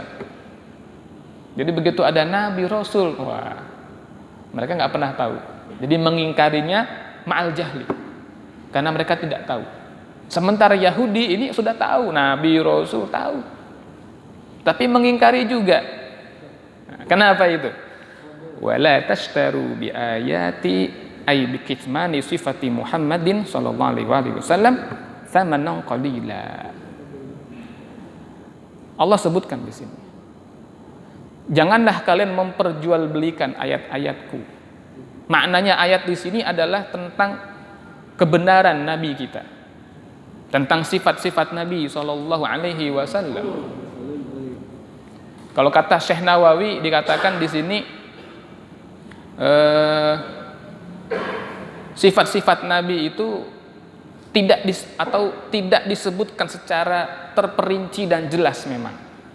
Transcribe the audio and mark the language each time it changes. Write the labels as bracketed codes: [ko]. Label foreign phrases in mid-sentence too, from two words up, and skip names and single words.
[id] Jadi begitu ada Nabi Rasul, wah, mereka nggak pernah tahu. Jadi mengingkarinya [ar] مع الجهل, [id] karena mereka tidak tahu. Sementara Yahudi ini sudah tahu, Nabi Rasul tahu, tapi mengingkari juga. Nah, kenapa itu? [ar] ولا تشتروا بآياتي أي بكتمان صفات محمد صلى الله عليه وسلم ثمنا قليلا. [id] Allah sebutkan di sini, janganlah kalian memperjualbelikan ayat-ayatku. Maknanya ayat di sini adalah tentang kebenaran Nabi kita, tentang sifat-sifat Nabi [ar] صلى الله عليه وسلم. [id] Kalau kata Syekh Nawawi dikatakan di sini sifat-sifat Nabi itu tidak disebutkan secara terperinci dan jelas memang.